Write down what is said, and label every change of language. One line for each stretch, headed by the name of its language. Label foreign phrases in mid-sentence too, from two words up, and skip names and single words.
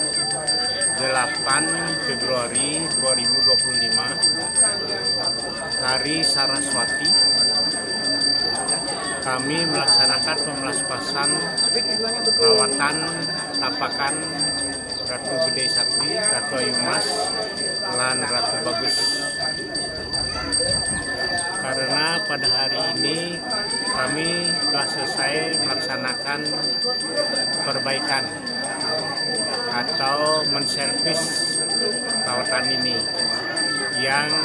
Indonesian: 8 Februari 2025 Hari Saraswati, kami melaksanakan pemelaspasan perawatan tapakan Ratu Gede Sakti, Ratu Ayu Mas, lan Ratu Bagus. Karena pada hari ini kami telah selesai melaksanakan perbaikan atau menservis perawatan ini yang